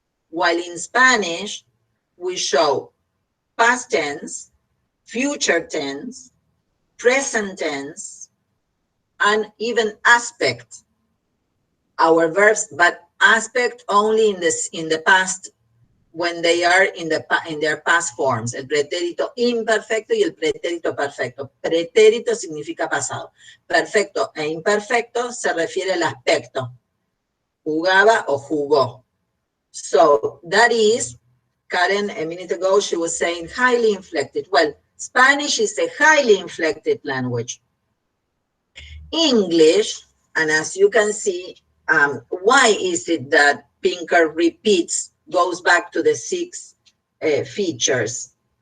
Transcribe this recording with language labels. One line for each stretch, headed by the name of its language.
English: While in Spanish, we show past tense, future tense, present tense, and even aspect. Our verbs, but aspect only in the past, when they are in their past forms.
Spanish: El pretérito imperfecto y el pretérito perfecto. Pretérito significa pasado. Perfecto e imperfecto se refiere al aspecto. Jugaba o jugó.
English: So that is, Karen, a minute ago, she was saying highly inflected. Well, Spanish is a highly inflected language. English, and as you can see, why is it that Pinker repeats, goes back to the 6 features?